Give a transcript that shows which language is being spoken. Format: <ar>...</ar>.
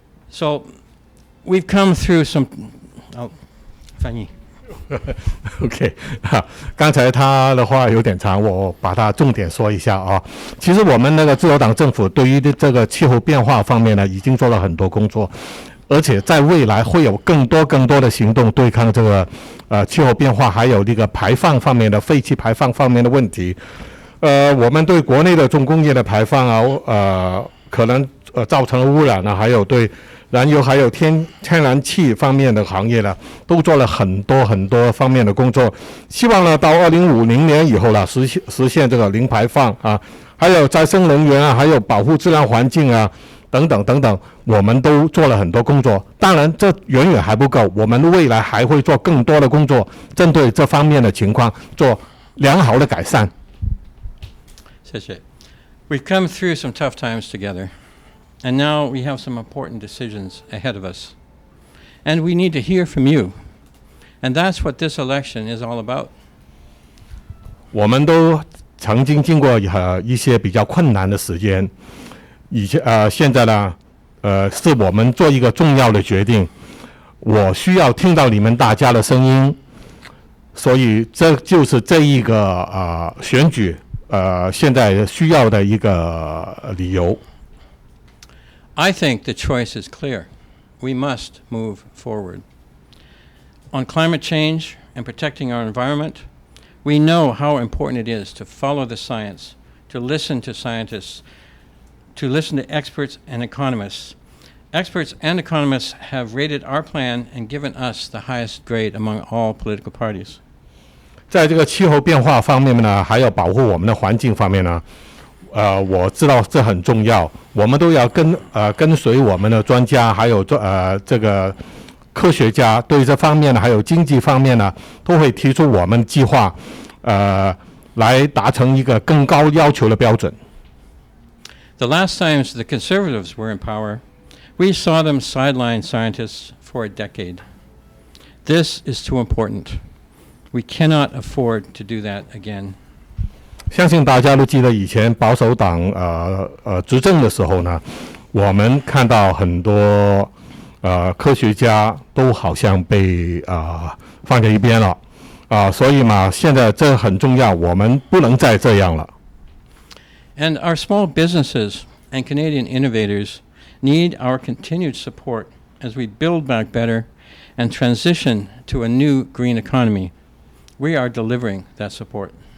<en>So we've come through some.</en> <zh>Oh, 翻译。 OK， 刚才他的话有点长，我把它重点说一下啊。其实我们那个自由党政府对于这个气候变化方面呢，已经做了很多工作，而且在未来会有更多的行动对抗这个气候变化，还有这个排放方面的废气排放方面的问题。我们对国内的重工业的排放啊，可能造成了污染啊，还有对燃油还有天然气方面的行业呢，都做了很多方面的工作。希望呢，到2050年以后呢，实现这个零排放啊，还有再生能源啊，还有保护自然环境啊，等等，我们都做了很多工作。当然，这远远还不够，我们未来还会做更多的工作，针对这方面的情况做良好的改善。谢谢。</zh> <en>We've come through some tough times together. And now we have some important decisions ahead of us. And we need to hear from you. And that's what this election is all about.</en> <zh>我们都曾经经过一些比较困难的时间，现在呢，是我们做一个重要的决定。我需要听到你们大家的声音，所以这就是这一个选举现在需要的一个理由。</zh> <en>I think the choice is clear. We must move forward. On climate change and protecting our environment, we know how important it is to follow the science, to listen to scientists, to listen to experts and economists. Experts and economists have rated our plan and given us the highest grade among all political parties.</en> <zh>在这个气候变化方面呢，还有保护我们的环境方面呢，我知道这很重要，我们都要跟随我们的专家，还有这个科学家，对这方面呢，还有经济方面呢，都会提出我们计划，来达成一个更高要求的标准。</zh> <en>The last times the conservatives were in power, we saw them sideline scientists for a decade. This is too important. We cannot afford to do that again.</en> <zh>相信大家都记得以前保守党执政的时候呢，我们看到很多科学家都好像被放在一边了所以嘛，现在这很重要，我们不能再这样了。</zh> <en>And our small businesses and Canadian innovators need our continued support as we build back better and transition to a new green economy. We are delivering that support.</en>